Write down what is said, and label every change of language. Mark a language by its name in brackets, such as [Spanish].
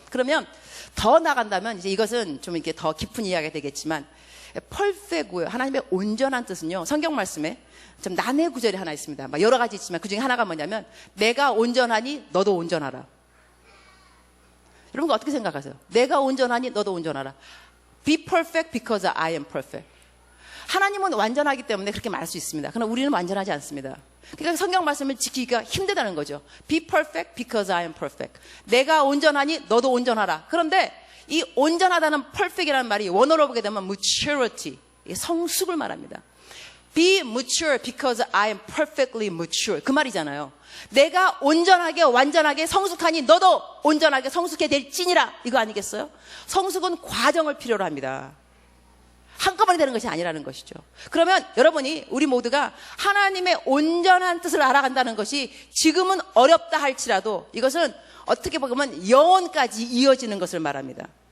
[Korean] 그러면 더 나간다면 이제 이것은 좀 이렇게 더 깊은 이야기가 되겠지만 perfect고요. 하나님의 온전한 뜻은요. 성경 말씀에 좀 난해 구절이 하나 있습니다. 막 여러 가지 있지만 그 중에 하나가 뭐냐면 내가 온전하니 너도 온전하라. 여러분 어떻게 생각하세요? 내가 온전하니 너도 온전하라. [English] Be perfect because I am perfect. [Korean] 하나님은 완전하기 때문에 그렇게 말할 수 있습니다. 그러나 우리는 완전하지 않습니다. 그러니까 성경 말씀을 지키기가 힘들다는 거죠. [English] Be perfect because I am perfect. [Korean] 내가 온전하니 너도 온전하라. 그런데 이 온전하다는 perfect이라는 말이 원어로 보게 되면 maturity, 성숙을 말합니다. [English] Be mature because I am perfectly mature. [Korean] 그 말이잖아요. 내가 온전하게 완전하게 성숙하니 너도 온전하게 성숙해 될지니라. 이거 아니겠어요? 성숙은 과정을 필요로 합니다. 한꺼번에 되는 것이 아니라는 것이죠. 그러면 여러분이 우리 모두가 하나님의 온전한 뜻을 알아간다는 것이 지금은 어렵다 할지라도 이것은 어떻게 보면 영원까지 이어지는 것을 말합니다.